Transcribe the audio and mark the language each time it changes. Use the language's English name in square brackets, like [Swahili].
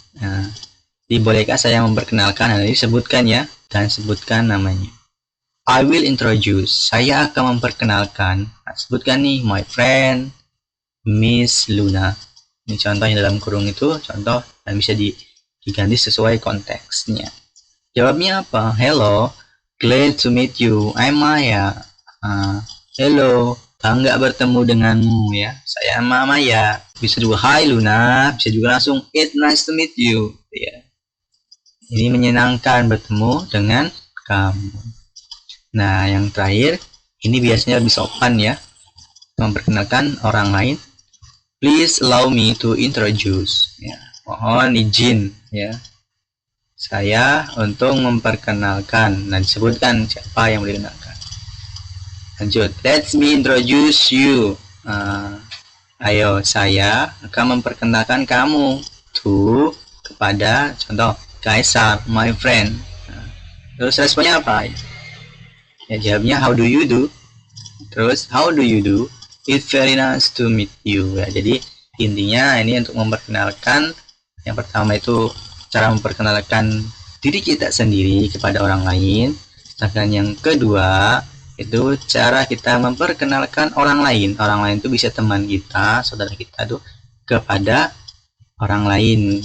[Indonesian] Nah, bolehkah saya memperkenalkan? Nah, disebutkan ya, dan sebutkan namanya. [English] I will introduce, [Indonesian] saya akan memperkenalkan. Nah, sebutkan nih, [English] my friend, [Indonesian] Miss Luna. Ini contohnya dalam kurung itu, contoh, dan bisa diganti sesuai konteksnya. Jawabnya apa? [English] Hello, glad to meet you, I'm Maya. [Indonesian] Hello, bangga bertemu denganmu ya. Saya Maya. Bisa juga hi Luna, bisa juga langsung [English] it's nice to meet you [Indonesian] ya. Ini menyenangkan bertemu dengan kamu. Nah, yang terakhir, ini biasanya lebih sopan ya, memperkenalkan orang lain. [English] Please allow me to introduce. [Indonesian] Ya, mohon izin ya, saya untuk memperkenalkan. Nah, disebutkan siapa yang dikenalkan. Lanjut, [English] let me introduce you. [Indonesian] Ayo, saya akan memperkenalkan kamu to, kepada, contoh, Kaisar, [English] my friend. [Indonesian] Terus responnya apa? Ya, jawabnya [English] how do you do. [Indonesian] Terus [English] how do you do? It's very nice to meet you. [Indonesian] Ya, jadi intinya ini untuk memperkenalkan. Yang pertama itu cara memperkenalkan diri kita sendiri kepada orang lain. Sedangkan yang kedua itu cara kita memperkenalkan orang lain. Orang lain itu bisa teman kita, saudara kita tuh kepada orang lain.